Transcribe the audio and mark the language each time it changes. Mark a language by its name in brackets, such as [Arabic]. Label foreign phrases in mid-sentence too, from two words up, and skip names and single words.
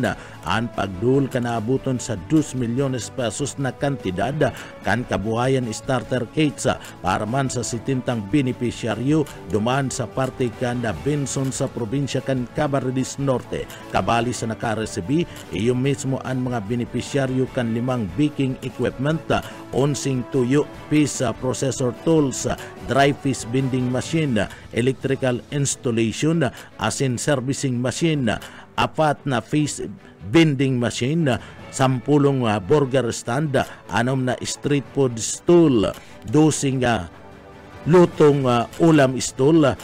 [Bikol] Ang pagdul kan naabuton sa 2 milyones pesos na kantidad kan kabuhayan [English] starter kits [Bikol] para man sa sitintang beneficiaryo duman sa parte kan Benson sa probinsya kan Camarines Norte. Kabali sa nakaresebi iyo mismo ang mga beneficiaryo kan 5 [English] baking equipment, [Bikol] 11 tuyo [English] fish processor tools, dry fish binding machine, electrical installation, [Bikol] asin [English] servicing machine, [Bikol] 4 na [English] fish binding machine, [Bikol] 10 [English] burger stand, [Bikol] 6 na [English] street food stool, [Bikol] 12 [Filipino] lutong ulam [Bikol] stool,